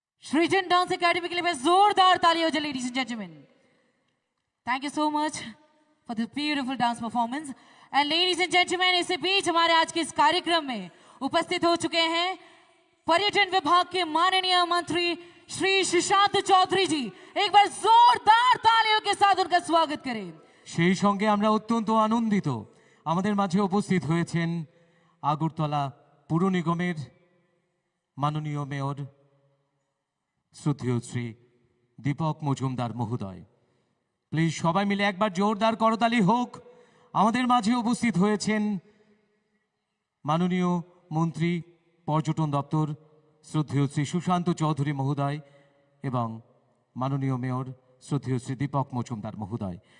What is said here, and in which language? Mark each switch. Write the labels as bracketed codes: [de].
[hi] Srijan Dance Academy के लिए जोरदार ताली हो जाए [en] ladies and gentlemen. Thank you so much for this beautiful dance performance. And ladies and gentlemen, [hi] इसी बीच हमारे आज के इस कार्यक्रम में उपस्थित हो चुके हैं पर्यटन विभाग के माननीय मंत्री श्री सुशांत चौधरी जी. एक बार जोरदार तालियों के साथ उनका स्वागत करें. [bn] সেই সঙ্গে আমরা অত্যন্ত আনন্দিত আমাদের মাঝে উপস্থিত হয়েছেন আগরতলা পুর নিগমের মাননীয় মেয়র শ্রদ্ধেয় শ্রী দীপক মজুমদার মহোদয়। প্লিজ সবাই মিলে একবার জোরদার করতালি হোক। আমাদের মাঝে উপস্থিত হয়েছেন মাননীয় মন্ত্রী পর্যটন দপ্তর শ্রদ্ধেয় শ্রী সুশান্ত চৌধুরী মহোদয় এবং মাননীয় মেয়র শ্রদ্ধেয় শ্রী দীপক মজুমদার মহোদয়।